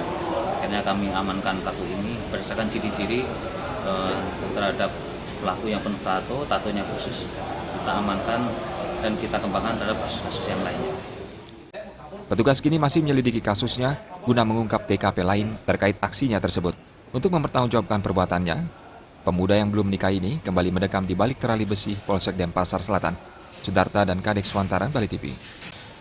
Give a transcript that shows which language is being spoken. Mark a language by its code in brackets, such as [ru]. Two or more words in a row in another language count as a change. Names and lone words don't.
[id] Akhirnya kami amankan pelaku ini berdasarkan ciri-ciri terhadap pelaku yang penuh tatonya khusus, kita amankan dan kita kembangkan terhadap kasus-kasus yang lainnya. Petugas kini masih menyelidiki kasusnya guna mengungkap TKP lain terkait aksinya tersebut. Untuk mempertanggungjawabkan perbuatannya, pemuda yang belum menikah ini kembali mendekam di balik terali besi Polsek Denpasar Selatan. Sudarta dan Kadek Swantara, Bali TV.